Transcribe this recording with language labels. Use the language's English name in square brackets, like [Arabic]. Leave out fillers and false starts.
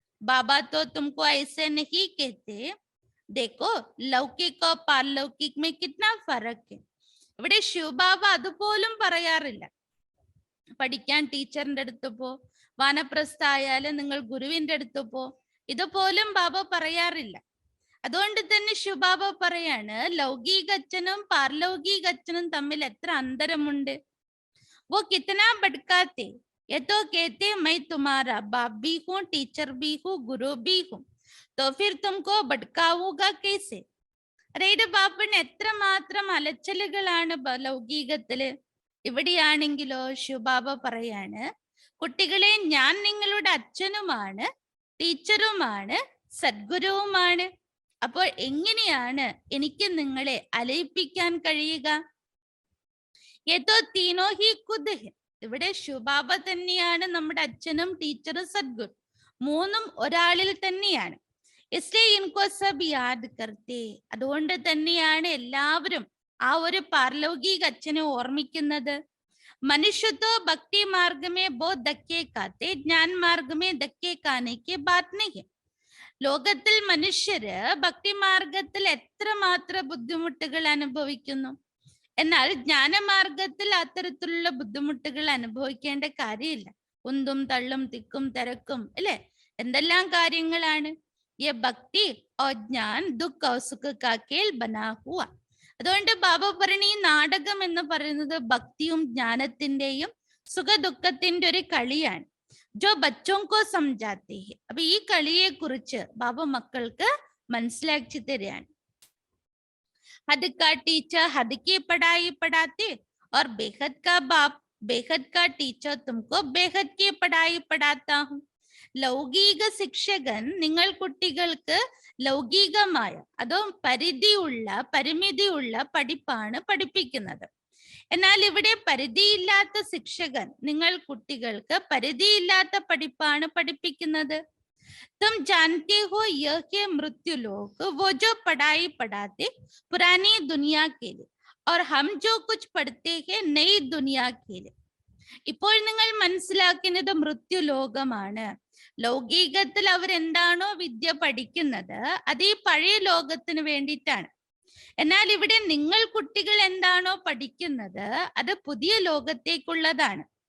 [Hindi] बाबा तो तुमको ऐसे नहीं कहते। देखो ലൗകിക പാരലൗകിക് में कितना फर्क है। [Malayalam] ഇവിടെ ശിവബാബ അതുപോലും പറയാറില്ല. പഠിക്കാൻ ടീച്ചറിന്റെ അടുത്ത് പോ, വാനപ്രസ്ഥ ആയാലും നിങ്ങൾ ഗുരുവിന്റെ അടുത്ത് പോ, ഇതുപോലും ബാബ പറയാറില്ല. അതുകൊണ്ട് തന്നെ ശിവബാബ പറയാണ് ലൗകിക അച്ഛനും പാരലൗകിക അച്ഛനും തമ്മിൽ എത്ര അന്തരമുണ്ട്. [Hindi] वो कितना भटकाते। ये तो कहते मैं तुम्हारा बाप भी हूँ, टीचर भी हूँ, गुरु भी हूँ, तो फिर तुमको भटकाऊंगा कैसे? [Malayalam] അതായത് ബാപ്പന് എത്രമാത്രം അലച്ചലുകളാണ് ലൗകികത്തില്. ഇവിടെയാണെങ്കിലോ ശിവബാബ പറയാണ്, കുട്ടികളെ ഞാൻ നിങ്ങളുടെ അച്ഛനുമാണ്, ടീച്ചറുമാണ്, സദ്ഗുരുവുമാണ്. അപ്പോൾ എങ്ങനെയാണ് എനിക്ക് നിങ്ങളെ അലയിപ്പിക്കാൻ കഴിയുക? [Hindi] ഏതോ തീനോ ഹി ഖുദ് ഹെ. [Malayalam] ഇവിടെ ശിവബാബ തന്നെയാണ് നമ്മുടെ അച്ഛനും ടീച്ചറും സദ്ഗുരു, മൂന്നും ഒരാളിൽ തന്നെയാണ്. [Hindi] इसलिए इनको सब याद करते. [Malayalam] അതുകൊണ്ട് തന്നെയാണ് എല്ലാവരും ആ ഒരു പാരലൗകിക അച്ഛനെ ഓർമ്മിക്കുന്നത്. [Hindi] मनुष्य तो भक्ति मार्ग में बहुत धक्के खाते, ज्ञान मार्ग में धक्के खाने की बात नहीं है. [Malayalam] ലോകത്തിൽ മനുഷ്യര് ഭക്തിമാർഗത്തിൽ എത്രമാത്രം ബുദ്ധിമുട്ടുകൾ അനുഭവിക്കുന്നു. എന്നാൽ ജ്ഞാനമാർഗത്തിൽ അത്തരത്തിലുള്ള ബുദ്ധിമുട്ടുകൾ അനുഭവിക്കേണ്ട കാര്യമില്ല. ഉന്തും തള്ളും തിക്കും തിരക്കും അല്ലെ, എന്തെല്ലാം കാര്യങ്ങളാണ്. [Hindi] ये भक्ति और ज्ञान दुख और सुख का खेल बना हुआ. [Malayalam] അതുകൊണ്ട് ബാബ പറഞ്ഞ ഈ നാടകം എന്ന് പറയുന്നത് ഭക്തിയും ജ്ഞാനത്തിന്റെയും സുഖദുഃഖത്തിന്റെ ഒരു കളിയാണ്. [Hindi] जो बच्चों को समझाते हैं. [Malayalam] അപ്പൊ ഈ കളിയെ കുറിച്ച് ബാബ മക്കൾക്ക് മനസ്സിലാക്കി തരികയാണ്. [Hindi] हद का टीचर हद की पढ़ाई पढ़ाते और बेहद का बाप बेहद का टीचर तुमको बेहद की पढ़ाई पढ़ाता हूँ. [Malayalam] ലൗകിക ശിക്ഷകൻ നിങ്ങൾ കുട്ടികൾക്ക് ലൗകികമായ അതോ പരിമിതിയുള്ള പഠിപ്പാണ് പഠിപ്പിക്കുന്നത്. എന്നാൽ ഇവിടെ പരിധിയില്ലാത്ത ശിക്ഷകൻ നിങ്ങൾ കുട്ടികൾക്ക് പരിധിയില്ലാത്ത പഠിപ്പാണ് പഠിപ്പിക്കുന്നത്. [Hindi] तुम जानते हो यह के मृत्यु लोग वो जो पढ़ाई पढ़ाते पुरानी दुनिया के लिए और हम जो कुछ पढ़ते हैं नई दुनिया के लिए. [Malayalam] ഇപ്പോൾ നിങ്ങൾ മനസ്സിലാക്കുന്നത് മൃത്യു ലോകമാണ്. ലൗകികത്തിൽ അവരെന്താണോ വിദ്യ പഠിക്കുന്നത് അത് ഈ പഴയ ലോകത്തിന് വേണ്ടിയിട്ടാണ്. എന്നാൽ ഇവിടെ നിങ്ങൾ കുട്ടികൾ എന്താണോ പഠിക്കുന്നത് അത് പുതിയ ലോകത്തേക്കുള്ളതാണ്.